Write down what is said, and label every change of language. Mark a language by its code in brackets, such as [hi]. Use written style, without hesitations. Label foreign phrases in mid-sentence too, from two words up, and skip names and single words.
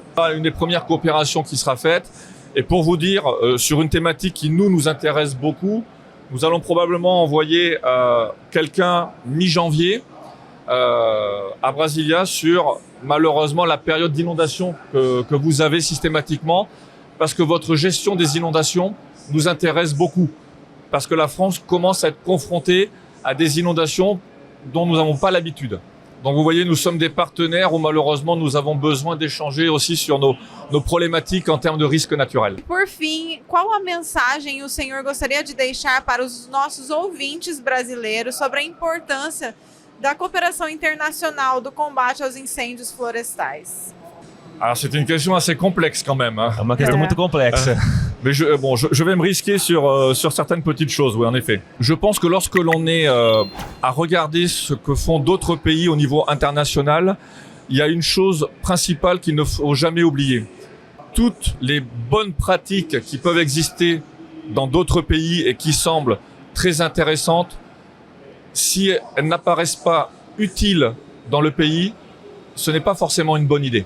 [fr] Une des premières coopérations qui sera faite. Et pour vous dire, sur une thématique qui nous intéresse beaucoup, nous allons probablement envoyer quelqu'un mi-janvier à Brasilia sur, malheureusement, la période d'inondation que vous avez systématiquement, parce que votre gestion des inondations nous intéresse beaucoup, parce que la France commence à être confrontée à des inondations dont nous n'avons pas l'habitude. Donc vous voyez, nous sommes des partenaires où malheureusement nous avons besoin d'échanger aussi sur nos problématiques en termes de risques naturels. [pt] Por fim, qual a mensagem o senhor gostaria de deixar para os nossos ouvintes brasileiros sobre a importância da cooperação internacional do combate aos incêndios florestais? [fr] Alors c'est une question assez complexe quand même. Hein. [pt] É uma questão muito complexa. [fr] Mais je vais me risquer sur certaines petites choses, oui, en effet. Je pense que lorsque l'on est à regarder ce que font d'autres pays au niveau international, il y a une chose principale qu'il ne faut jamais oublier. Toutes les bonnes pratiques qui peuvent exister dans d'autres pays et qui semblent très intéressantes, si elles n'apparaissent pas utiles dans le pays, ce n'est pas forcément une bonne idée.